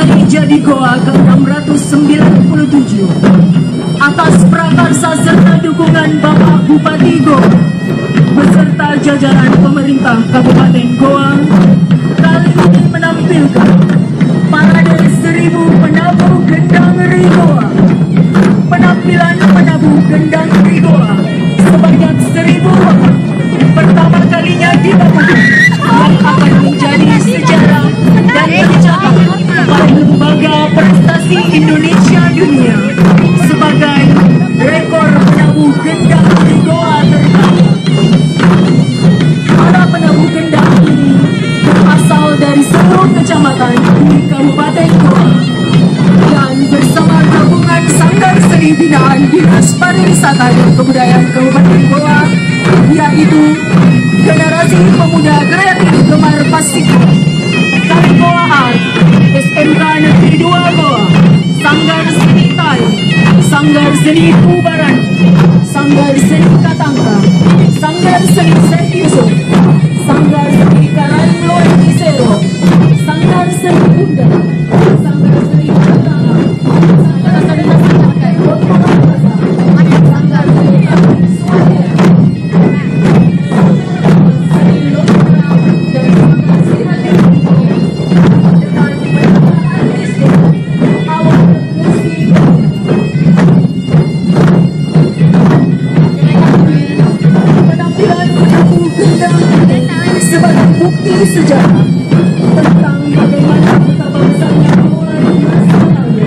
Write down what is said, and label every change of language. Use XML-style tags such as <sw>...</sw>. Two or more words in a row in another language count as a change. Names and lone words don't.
<id>menjadi Goa ke-697 atas prakarsa serta dukungan Bapak Bupati Goa beserta jajaran pemerintah Kabupaten Goa kali ini menampilkan parade 1000 penabuh gendang Goa. Penampilan penabuh gendang Goa sebanyak 1000 orang pertama kalinya dilakukan yang akan menjadi sejarah dan tercatat oleh Lembaga Prestasi Indonesia Dunia sebagai rekor penabuh gendang Goa terbaik. Para penabuh gendang ini berasal dari seluruh kecamatan di Kabupaten Goa dan bersama gabungan Sanggar Seni Binaan Dinas Pariwisata dan Kebudayaan Kabupaten Goa, yaitu Generasi Pemuda Kreatif Gemar Pasifik, Tarik Goa Art, SMK Negeri 2 Goa, Sanggar Seni Tai, Sanggar Seni Kubaran, Sanggar Seni Katangka, Sanggar Seni Saint Yusuf, Sanggar Seni Karangloan Isero, Sanggar Seni Bunda, Sanggar Seni Katanga, Sanggar Seni Masyarakat Kota Makassar, Sanggar Seni Suara, Seni Lokal, dan Sanggar Seni dengan penampilan artistik awal musik. Penampilan penabuh gendang sebagai bukti sejarah tentang bagaimana kota bangsanya Goa di masa lalu</id>